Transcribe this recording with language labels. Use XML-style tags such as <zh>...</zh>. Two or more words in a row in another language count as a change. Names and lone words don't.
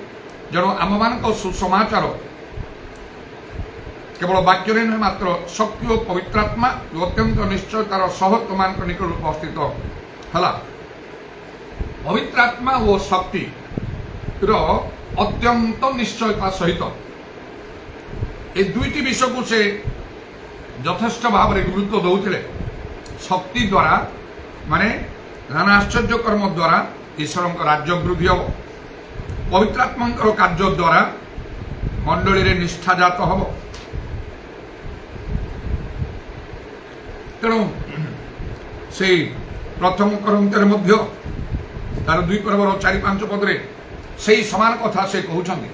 <or>ଯେଣୁ ଆମମାନଙ୍କ ସୁସମାଚାର କେବଳ ବାକ୍ୟରେ ନୁହେଁ, ମାତ୍ର ଶକ୍ତି ଓ ପବିତ୍ରାତ୍ମା ଅତ୍ୟନ୍ତ ନିଶ୍ଚୟତାର ସହ ତୁମମାନଙ୍କ ନିକଟରେ ଉପସ୍ଥିତ ହେଲା। ପବିତ୍ରାତ୍ମା ଓ ଶକ୍ତିର ଅତ୍ୟନ୍ତ ନିଶ୍ଚୟତା ସହିତ ଏଇ ଦୁଇଟି ବିଷୟକୁ ସେ ଯଥେଷ୍ଟ ଭାବରେ ଗୁରୁତ୍ୱ ଦେଉଥିଲେ। ଶକ୍ତି ଦ୍ୱାରା ମାନେ ନାନା ଆଶ୍ଚର୍ଯ୍ୟ କର୍ମ ଦ୍ୱାରା ଈଶ୍ୱରଙ୍କ ରାଜ୍ୟ ବୃଦ୍ଧି ହେବ। ପବିତ୍ରାତ୍ମାଙ୍କର କାର୍ଯ୍ୟ ଦ୍ୱାରା ମଣ୍ଡଳୀରେ ନିଷ୍ଠାଜାତ ହେବ। ତେଣୁ ସେଇ ପ୍ରଥମ କରନ୍ତରେ ମଧ୍ୟ ତାର 2 ପର୍ବର 4-5 ପଦରେ ସେଇ ସମାନ କଥା ସେ କହୁଛନ୍ତି।</or>